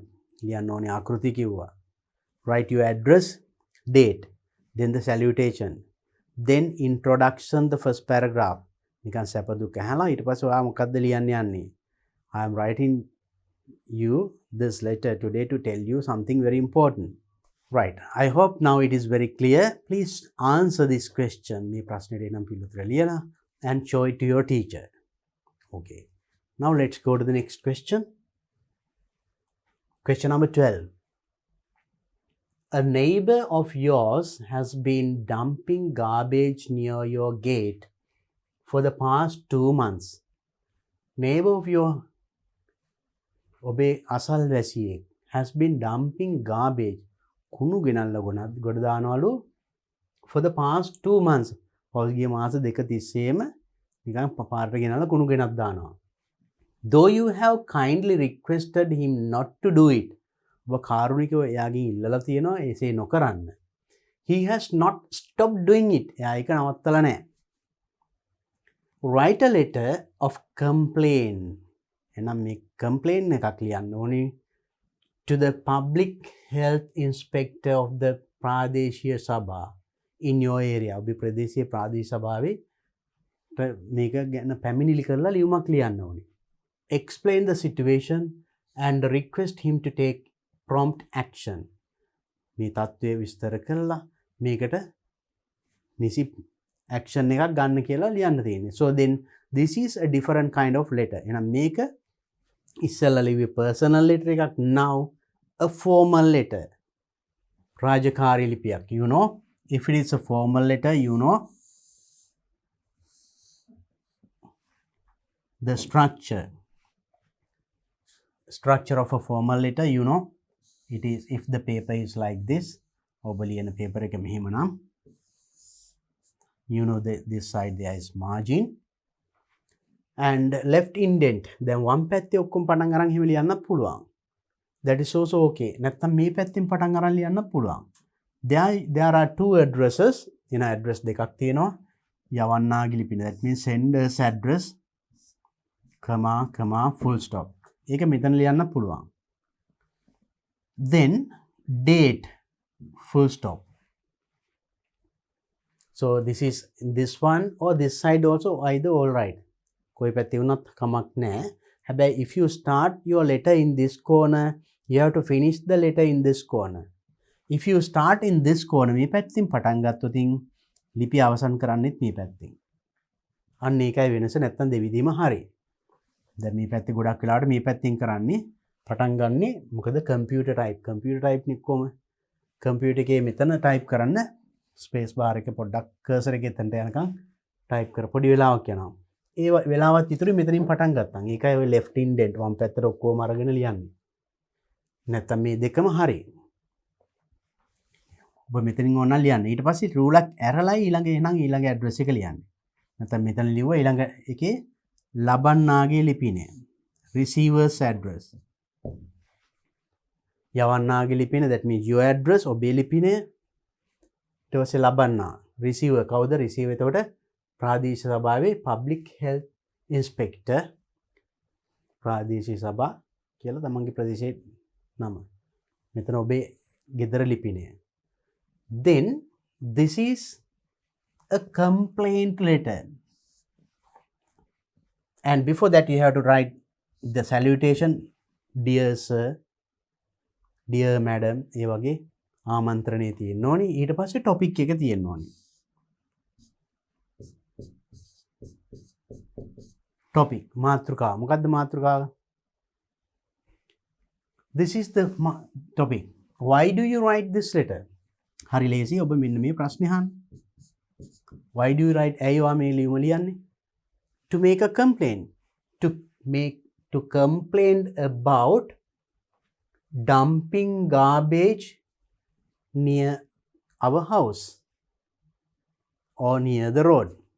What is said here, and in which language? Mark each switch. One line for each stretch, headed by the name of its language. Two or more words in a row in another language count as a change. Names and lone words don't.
Sinhala: ලියන්න ඕනේ ආකෘති කිව්වා.
English: Write your address, date, then the salutation, then introduction, the first paragraph.
Sinhala: නිකන් සැප දුක ඇහලා ඊට පස්සේ ඔයා මොකද්ද ලියන්න යන්නේ?
English: I am writing you this letter today to tell you something very important. Right. I hope now it is very clear. Please answer this question.
Sinhala: මේ ප්‍රශ්නෙට එනම් පිළිතුර ලියලා
English: and show it to your teacher. Okay. Now let's go to the next question. Question number 12. A neighbor of yours has been dumping garbage near your gate for the past 2 months. Neighbor of your
Sinhala: ඔබේ අසල්වැසියෙක්
English: has been dumping garbage
Sinhala: කුණු ගෙනල්ලා ගොඩ දානවලු
English: for the past 2 months.
Sinhala: පෞද්ගලික මාස දෙක තිස්සේම නිකන් පාරට ගෙනල්ලා කුණු ගෙනත් දානවා.
English: Though you have kindly requested him not to do it.
Sinhala: ඔබ කාරුණිකව එයාගෙන් ඉල්ලලා තියෙනවා එසේ නොකරන්න.
English: He has not stopped doing it.
Sinhala: එයා ඒක නවත්තලා නැහැ.
English: Write a letter of complaint.
Sinhala: එහෙනම් මේ complaint එකක් ලියන්න ඕනේ
English: to the public health inspector of the
Sinhala: ප්‍රාදේශීය සභා
English: in your area.
Sinhala: ඔබේ ප්‍රදේශීය ප්‍රාදේශීය සභාවේ මේක ගැන පැමිණිලි කරලා ලියුමක් ලියන්න ඕනේ.
English: Explain the situation and request him to take prompt action.
Sinhala: මේ තත්ත්වය විස්තර කරලා මේකට නිසි action එකක් ගන්න කියලා ලියන්න තියෙන්නේ.
English: So then this is a different kind of letter.
Sinhala: එහෙනම් මේක ඉස්සෙල්ලා ලිව්වේ
English: personal letter
Sinhala: එකක්.
English: Now a formal letter.
Sinhala: රාජකාරී ලිපියක්.
English: You know, if it is a formal letter, you know the structure of a formal letter, you know. It is if the paper is like this,
Sinhala: ඔබ ලියන paper එක මෙහෙම නම්,
English: you know this side there is margin and left indent.
Sinhala: දැන් වම් පැත්තේ ඔක්කොම පටන් අරන් එහෙම ලියන්නත් පුළුවන්.
English: That is also okay.
Sinhala: නැත්තම් මේ පැත්තෙන් පටන් අරන් ලියන්නත් පුළුවන්.
English: There are two addresses.
Sinhala: එන address දෙකක් තියෙනවා. යවන්නාගේ ලිපින.
English: That means sender's address, comma, full stop.
Sinhala: ඒක මෙතන ලියන්නත් පුළුවන්.
English: Then date, full stop. So this is this one or this side also either all right.
Sinhala: කොයි පැත්තේ වුණත් කමක් නැහැ.
English: හැබැයි if you start your letter in this corner, you have to finish the letter in this corner. If you start in this corner,
Sinhala: මේ පැත්තෙන් පටන් ගත්තොත් ලිපිය අවසන් කරන්නෙත් මේ පැත්තෙන්. අන්න ඒකයි වෙනස. නැත්තම් දෙවිදීම හරි. දැන් මේ පැත්තේ ගොඩක් වෙලාවට මේ පැත්තෙන් කරන්නේ පටන් ගන්නෙ මොකද
English: computer type
Sinhala: නික්කොම කම්පියුටර් එකේ මෙතන ටයිප් කරන්න
English: space bar
Sinhala: එක පොඩ්ඩක් කර්සර් එකේ එතනට යනකම් ටයිප් කර පොඩි වෙලාවක් යනවා. ඒ වෙලාවත් ඉතුරු මෙතනින් පටන් ගත්තා. ඒකයි ඔය
English: left indent
Sinhala: වම් පැත්තට ඔක්කොම අරගෙන ලියන්නේ. නැත්තම් මේ දෙකම හරි. ඔබ මෙතනින් ඕන ලියන්න. ඊට පස්සේ රූලක් ඇරලා ඊළඟ ඇඩ්‍රස් එක ලියන්න. නැත්තම් මෙතන ලිව්වා ඊළඟ එකේ ලබන්නාගේ ලිපිනය.
English: receiver's address.
Sinhala: යවන්නාගේ ලිපින,
English: that means your address,
Sinhala: ඔබේ ලිපිනය. ඊට පස්සේ ලබන්නා receiver කවුද? receiver එතකොට ප්‍රාදේශීය සභාවේ
English: public health inspector,
Sinhala: ප්‍රාදේශීය සභා කියලා තමන්ගේ ප්‍රදේශයේ නම. මෙතන ඔබේ ගෙදර ලිපිනය.
English: Then this is a complaint letter. And before that you have to write the salutation, dear sir, dear madam,
Sinhala: ඒ වගේ ආමන්ත්‍රණය තියෙන්න ඕනි. ඊට පස්සේ topic එක තියෙන්න ඕනි. topic මාතෘකාව. මොකද්ද මාතෘකාව?
English: this is the topic. Why do you write this letter?
Sinhala: හරි ලේසි. ඔබ මෙන්න මේ ප්‍රශ්නේ අහන්න.
English: Why do you write?
Sinhala: ඇයි ඔයා මේ ලියුම ලියන්නේ?
English: To make a complaint. To complain about dumping garbage near our house or near the road.